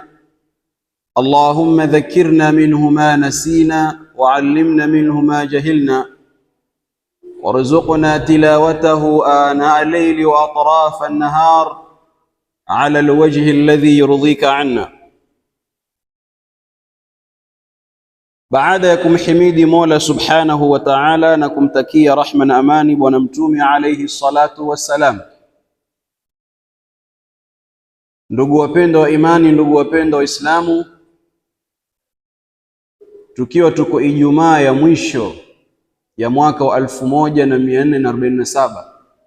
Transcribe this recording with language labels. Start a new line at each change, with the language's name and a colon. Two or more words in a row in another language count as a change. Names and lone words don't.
Arabic: اللهم ذكرنا منه ما نسينا وعلمنا منه ما جهلنا وارزقنا تلاوته آناء الليل وأطراف النهار على الوجه الذي يرضيك عنا.
Swahili: Baada ya kumhimidi Mola
Arabic: سبحانه وتعالى
Swahili: na kumtakia rahma na amani Bwana Mtume
Arabic: عليه الصلاة والسلام,
Swahili: ndugu wapendwa wa imani, ndugu wapendwa wa Islamu, tukiwa tuko Ijumaa ya mwisho ya mwaka wa 1447,